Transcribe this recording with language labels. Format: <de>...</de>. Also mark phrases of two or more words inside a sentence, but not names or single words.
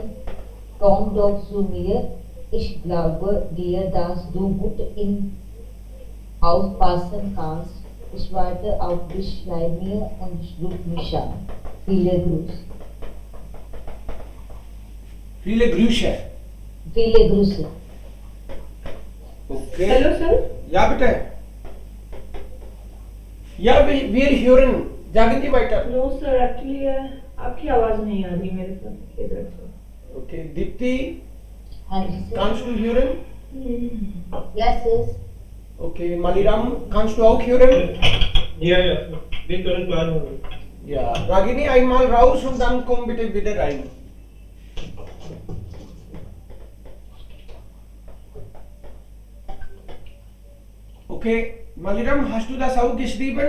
<de>Komm doch zu mir, ich glaube dir, dass du gut in aufpassen kannst. Ich warte auf dich, schreib mir und ruf mich an. Viele Grüße. Viele Grüße. Viele Grüße. Okay.</de> <en>hello sir.</en> <de>Ja, bitte. Ja, wir hören. Sagen Sie weiter.</de> <en>No sir, actually</en> <hi>आपकी आवाज नहीं आ रही मेरे पास इधर से.</hi> <de>Okay, Dipti, Hansi. kannst du hören?</de> <en>Yes, yes.</en> <de>Okay, Maliram, kannst du auch hören? Ja, ja, wir können klar hören. Ja, Ragini, einmal raus und dann komm bitte wieder rein. Okay, Maliram, hast du das auch geschrieben?</de>